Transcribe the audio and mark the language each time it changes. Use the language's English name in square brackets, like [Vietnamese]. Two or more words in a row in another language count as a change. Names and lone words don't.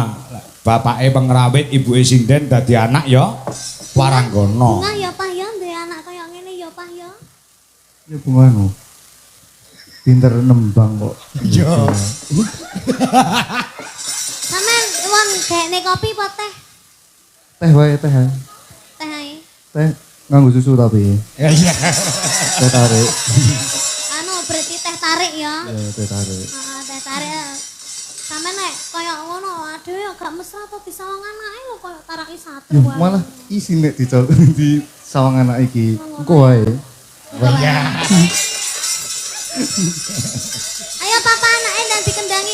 [Javanese] Bapake pengrawit, ibuke sinden dadi anak ya. Waranggana. Bunga ya Pak ya, duwe anak kaya ngene ya Pak ya. Ya bunga no. Pinter nembang kok. Iya. Sampeyan won gekne kopi apa teh? Teh wae teh. Teh ae. Teh nganggo susu tapi. Iya. Teh tarik. Anu berarti teh tarik ya. Ya teh tarik. Heeh, teh tarik. Sampeyan nek kaya ngono aduh ya gak mesra apa bisa wong anake lho kaya taraki satu Yo wae. malah isin nek di sawang anak iki. Engko wae. Iya. Ayo papa anake ndang dikendangi.